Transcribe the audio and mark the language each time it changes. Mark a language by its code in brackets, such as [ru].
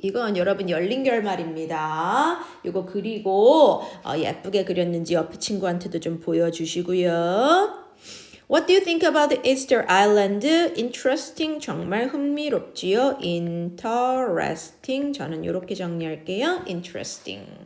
[ko] 이건 여러분 열린 결말입니다. 이거 그리고 예쁘게 그렸는지 옆에 친구한테도 좀 보여주시고요. [en] What do you think about the Easter Island? Interesting. [ko] 정말 흥미롭지요. Interesting. 저는 이렇게 정리할게요. Interesting.